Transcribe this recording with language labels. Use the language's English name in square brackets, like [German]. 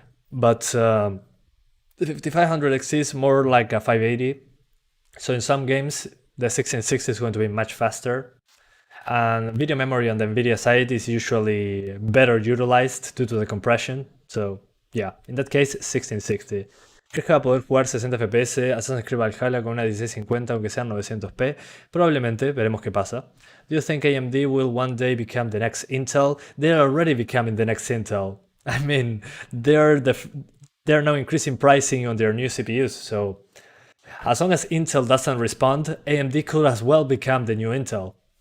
[English] But the 5500 XT is more like a 580. So in some games, the 1660 is going to be much faster. And video memory on the Nvidia side is usually better utilized due to the compression. So yeah, in that case, 1660. [Spanish] ¿Crees que va a poder jugar 60 FPS Assassin's Creed Valhalla con una 1650 aunque sean 900p? Probablemente, veremos qué pasa. [English] Do you think AMD will one day become the next Intel? They're already becoming the next Intel. I mean, they're now increasing pricing on their new CPUs, so as long as Intel doesn't respond, AMD could as well become the new Intel.